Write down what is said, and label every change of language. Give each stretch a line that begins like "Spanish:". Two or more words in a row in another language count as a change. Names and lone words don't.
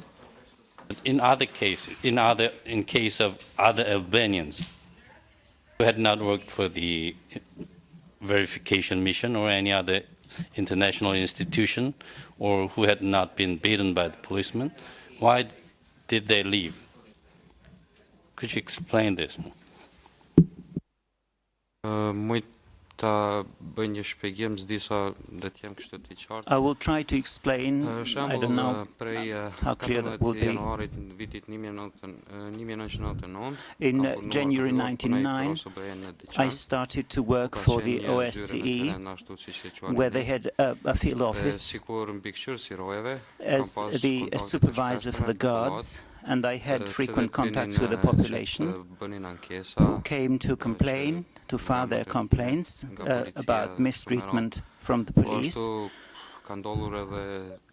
English: In other cases, in case of other Albanians who had not worked for the verification mission or any other international institution, or who had not been beaten by the policeman, why did they leave? Could you explain this?
Albanian: Mujt ta bëj një shpjegim s'disa do të jem kështu të qartë.
English: I will try to explain. I don't know how clear that will be.
Albanian: Janarit vitit 1999,
English: in January 1999, I started to work for the OSCE, where they had a field office as the supervisor for the guards, and I had frequent contacts with the population who came to complain, to file their complaints about mistreatment from the police.